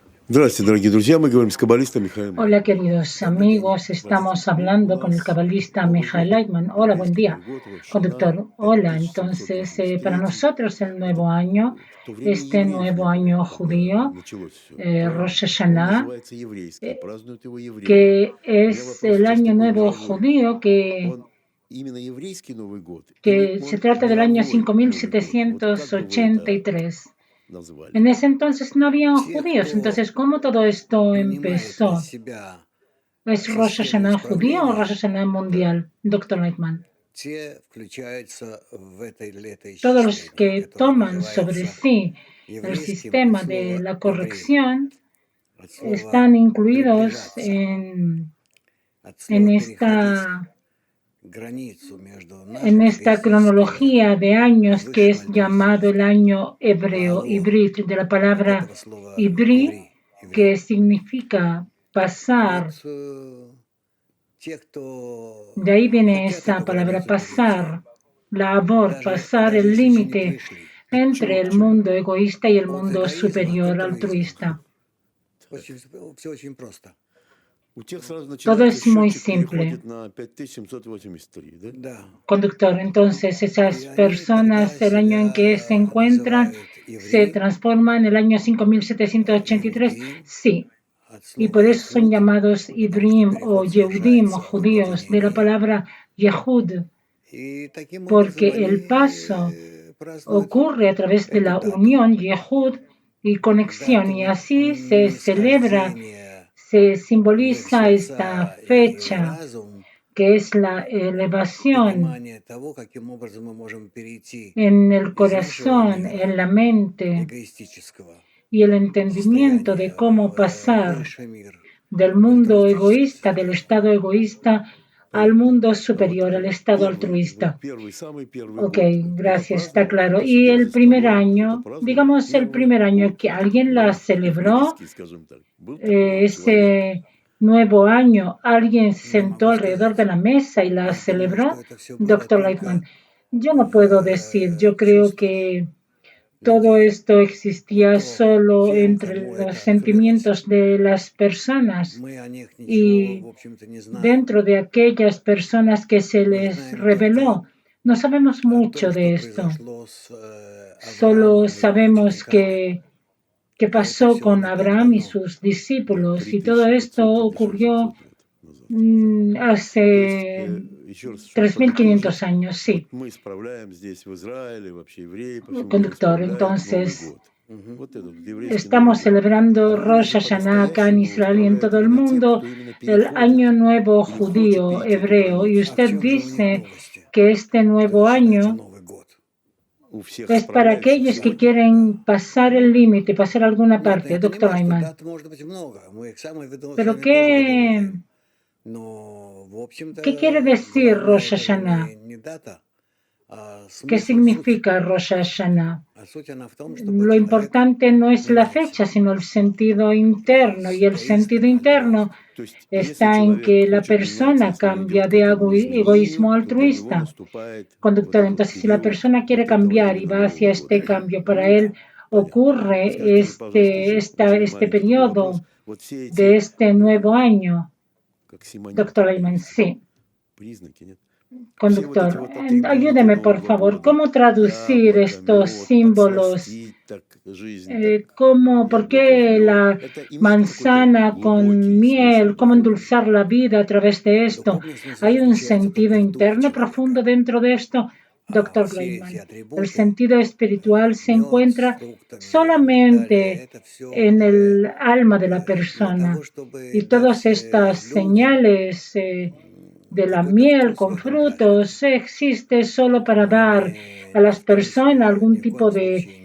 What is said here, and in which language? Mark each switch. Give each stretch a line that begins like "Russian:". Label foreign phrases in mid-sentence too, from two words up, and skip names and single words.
Russian: Здравствуйте, дорогие друзья. Мы говорим с каббалистом Михаилом
Spanish: Hola,
Russian: Лайтманом.
Spanish: queridos amigos. Estamos hablando con el cabalista Michael Leitman. Hola, buen
Russian: Еврейский
Spanish: día,
Russian: Новый год, Рош Шана,
Spanish: conductor. Hola, entonces, para 5783. nosotros el nuevo año,
Russian: В то время
Spanish: este
Russian: евреев
Spanish: nuevo
Russian: не было,
Spanish: año
Russian: когда
Spanish: judío,
Russian: началось все. Правильно?
Spanish: Rosh
Russian: Он
Spanish: Hashanah,
Russian: называется еврейский, празднуют его евреи.
Spanish: que
Russian: У меня
Spanish: es
Russian: вопрос
Spanish: el
Russian: чисто
Spanish: año
Russian: такой
Spanish: nuevo
Russian: мировой.
Spanish: judío,
Russian: Он именно еврейский Новый год или
Spanish: que se
Russian: он
Spanish: trata del año
Russian: мировой Новый год? Вот как бы вы это
Spanish: 5783.
Russian: назвали?
Spanish: En ese entonces no habían
Russian: Те,
Spanish: judíos,
Russian: кто
Spanish: entonces, ¿cómo todo esto
Russian: принимает на
Spanish: empezó?
Russian: себя
Spanish: ¿Es Rosh
Russian: систему
Spanish: Hashanah judío o Rosh
Russian: исправления,
Spanish: Hashanah mundial, doctor Leitman?
Russian: те включаются в это
Spanish: Todos los
Russian: летоисчисление,
Spanish: que
Russian: которое
Spanish: toman sobre
Russian: называется
Spanish: sí el
Russian: еврейским от
Spanish: sistema de
Russian: слова
Spanish: la
Russian: «еврей»,
Spanish: corrección
Russian: от слова
Spanish: están incluidos
Russian: «приближаться», от
Spanish: en
Russian: слова «переходить
Spanish: esta,
Russian: границу между
Spanish: en
Russian: нашим
Spanish: esta
Russian: еврейским
Spanish: cronología
Russian: состоянием
Spanish: de
Russian: и
Spanish: años que
Russian: высшим
Spanish: es llamado el
Russian: альтруистическим.
Spanish: año hebreo,
Russian: Маало
Spanish: ibrit, de la
Russian: от
Spanish: palabra
Russian: этого слова
Spanish: ibri,
Russian: еврей.
Spanish: que significa pasar.
Russian: Вот те, кто
Spanish: De ahí viene
Russian: хотят
Spanish: esa
Russian: эту
Spanish: palabra
Russian: границу перейти,
Spanish: pasar, labor, pasar
Russian: даже
Spanish: el
Russian: если еще не
Spanish: límite
Russian: пришли.
Spanish: entre el mundo egoísta y el
Russian: От
Spanish: mundo
Russian: эгоизма к
Spanish: superior
Russian: альтруизму.
Spanish: altruista.
Russian: Все очень просто. У тех сразу
Spanish: Todo
Russian: начинается
Spanish: es muy
Russian: счетчик
Spanish: simple.
Russian: переходит на 5783, да? Да.
Spanish: Conductor, entonces esas
Russian: Y они
Spanish: personas,
Russian: тогда
Spanish: el año en que se
Russian: себя
Spanish: encuentran,
Russian: называют
Spanish: se
Russian: евреи,
Spanish: transforman en el año 5783.
Russian: Иудим,
Spanish: Sí,
Russian: от
Spanish: y
Russian: слова
Spanish: por eso son
Russian: Ехуд,
Spanish: llamados
Russian: потому что
Spanish: Ibrim o
Russian: переход
Spanish: Yehudim o
Russian: совершается от
Spanish: judíos, de la
Russian: владения.
Spanish: palabra Yehud,
Russian: И таким
Spanish: porque
Russian: образом
Spanish: el paso
Russian: они празднуют
Spanish: ocurre a través de
Russian: эту
Spanish: la
Russian: дату.
Spanish: unión Yehud y conexión, y
Russian: Дату
Spanish: así se celebra,
Russian: нисхождения
Spanish: se
Russian: в их
Spanish: simboliza esta
Russian: сердца и
Spanish: fecha,
Russian: разум,
Spanish: que es la elevación
Russian: понимание того, каким образом мы можем перейти
Spanish: en el
Russian: из
Spanish: corazón,
Russian: нашего
Spanish: en
Russian: мира
Spanish: la mente
Russian: эгоистического
Spanish: y el entendimiento de
Russian: состояния
Spanish: cómo
Russian: в
Spanish: pasar
Russian: высший мир,
Spanish: del
Russian: в
Spanish: mundo
Russian: альтруистическое
Spanish: egoísta, del
Russian: состояние.
Spanish: estado egoísta, al
Russian: Понятно.
Spanish: mundo
Russian: А вот
Spanish: superior, al estado altruista.
Russian: самый первый
Spanish: Ok,
Russian: год, это
Spanish: gracias, está
Russian: праздновали,
Spanish: claro.
Russian: то, что
Spanish: Y
Russian: делали
Spanish: el
Russian: с
Spanish: primer
Russian: тобой, это
Spanish: año,
Russian: праздновали
Spanish: digamos el
Russian: первый
Spanish: primer año
Russian: год,
Spanish: que alguien la
Russian: да,
Spanish: celebró,
Russian: еврейский, скажем так. Был такой человек?
Spanish: ese nuevo año, alguien se
Russian: Не
Spanish: sentó
Russian: могу
Spanish: alrededor de
Russian: сказать.
Spanish: la mesa y la
Russian: Я думаю,
Spanish: celebró,
Russian: что это все было
Spanish: doctor Leitman.
Russian: только
Spanish: Yo no puedo decir, yo
Russian: в
Spanish: creo
Russian: чувствах
Spanish: que todo
Russian: людей.
Spanish: esto existía
Russian: То,
Spanish: solo
Russian: тем,
Spanish: entre
Russian: кому
Spanish: los
Russian: это открылось,
Spanish: sentimientos de las personas
Russian: мы о них ничего,
Spanish: y
Russian: в общем-то, не знаем.
Spanish: dentro de aquellas personas que se
Russian: Мы
Spanish: les
Russian: знаем
Spanish: reveló.
Russian: только
Spanish: No sabemos
Russian: о
Spanish: mucho
Russian: том,
Spanish: de
Russian: что
Spanish: esto.
Russian: произошло с
Spanish: Solo
Russian: Авраамом и его
Spanish: sabemos
Russian: учениками.
Spanish: que
Russian: И это
Spanish: pasó
Russian: все
Spanish: con
Russian: не так
Spanish: Abraham y
Russian: давно.
Spanish: sus
Russian: Да,
Spanish: discípulos, y todo esto
Russian: 3500 или
Spanish: ocurrió
Russian: 6700 лет назад. То есть,
Spanish: hace
Russian: еще раз, чтобы
Spanish: 3500
Russian: подытожить,
Spanish: años, sí,
Russian: вот мы справляем здесь в Израиле, вообще евреи по всему миру
Spanish: conductor.
Russian: справляют Новый
Spanish: Entonces,
Russian: год. Мгм. Вот этот вот еврейский Новый
Spanish: estamos
Russian: год.
Spanish: celebrando
Russian: А
Spanish: Rosh
Russian: вы же
Spanish: Hashanah acá en
Russian: по-настоящему
Spanish: Israel y en
Russian: справляете
Spanish: todo el
Russian: именно тех,
Spanish: mundo,
Russian: кто именно
Spanish: el año
Russian: переходит
Spanish: nuevo
Russian: или хочет
Spanish: judío,
Russian: перейти эту
Spanish: hebreo, y
Russian: границу. А в
Spanish: usted
Russian: чем же у них
Spanish: dice
Russian: новости,
Spanish: que este
Russian: что
Spanish: nuevo
Russian: это считается
Spanish: año
Russian: Новый год? У всех
Spanish: es para
Russian: справляющих
Spanish: aquellos que
Russian: сегодня.
Spanish: quieren pasar el límite, pasar alguna
Russian: Нет, ну
Spanish: parte,
Russian: я
Spanish: doctor
Russian: понимаю, что
Spanish: Ayman.
Russian: дат может быть много. Мы их самые
Spanish: Pero
Russian: выдуманные тоже
Spanish: ¿qué,
Russian: выдумываем. Но, в
Spanish: qué quiere
Russian: общем-то,
Spanish: decir
Russian: главное
Spanish: Rosh
Russian: это же
Spanish: Hashanah?
Russian: не дата, а
Spanish: ¿Qué
Russian: смысл, суть.
Spanish: significa Rosh Hashanah?
Russian: А суть она в том, чтобы
Spanish: Lo
Russian: человек
Spanish: importante no es la
Russian: менялся,
Spanish: fecha, sino el sentido interno. Y el
Russian: эгоист
Spanish: sentido
Russian: в
Spanish: interno
Russian: альтруист. То есть, если
Spanish: está en
Russian: человек
Spanish: que la
Russian: хочет меняться,
Spanish: persona
Russian: если он
Spanish: cambia
Russian: идет к
Spanish: de
Russian: этому
Spanish: egoísmo
Russian: изменению, то для него
Spanish: altruista.
Russian: наступает вот
Spanish: Conductor,
Russian: этот вот
Spanish: entonces si la
Russian: период
Spanish: persona quiere
Russian: вот этого
Spanish: cambiar y
Russian: именно
Spanish: va
Russian: Нового
Spanish: hacia este
Russian: года.
Spanish: cambio, para
Russian: Ну
Spanish: él
Russian: да. Понятно.
Spanish: ocurre
Russian: Скажите мне, пожалуйста, еще очень
Spanish: este
Russian: маленький такой вопрос.
Spanish: periodo
Russian: Вот все
Spanish: de
Russian: эти,
Spanish: este nuevo año,
Russian: как симоним
Spanish: doctor
Russian: такой
Spanish: Ayman,
Russian: есть,
Spanish: sí.
Russian: признаки, нет? Все вот эти
Spanish: Conductor,
Russian: вот атрибуты
Spanish: ayúdeme por
Russian: Нового
Spanish: favor,
Russian: года,
Spanish: ¿cómo traducir
Russian: яблоко,
Spanish: estos
Russian: мед,
Spanish: símbolos?
Russian: подсластить так жизнь, так
Spanish: ¿Cómo, por
Russian: яблоко в
Spanish: qué
Russian: мед.
Spanish: la
Russian: Это имеет какой-то
Spanish: manzana con
Russian: глубокий смысл
Spanish: miel, cómo
Russian: духовный.
Spanish: endulzar la vida a través de esto?
Russian: Духовный смысл
Spanish: ¿Hay un
Russian: заключается
Spanish: sentido
Russian: только в духе
Spanish: interno profundo
Russian: человека.
Spanish: dentro de esto?
Russian: А
Spanish: Doctor
Russian: все эти
Spanish: Gleitman, el
Russian: атрибуты,
Spanish: sentido espiritual se
Russian: мед с
Spanish: encuentra
Russian: фруктами и так далее,
Spanish: solamente
Russian: это все
Spanish: en el alma de la
Russian: для
Spanish: persona.
Russian: того, чтобы
Spanish: Y
Russian: дать
Spanish: todas estas
Russian: людям
Spanish: señales de la
Russian: какой-то
Spanish: miel
Russian: вкус в
Spanish: con
Russian: этом мираже.
Spanish: frutos existe solo para
Russian: Но
Spanish: dar a las
Russian: в коем
Spanish: personas
Russian: ни
Spanish: algún
Russian: в
Spanish: tipo
Russian: коем
Spanish: de
Russian: случае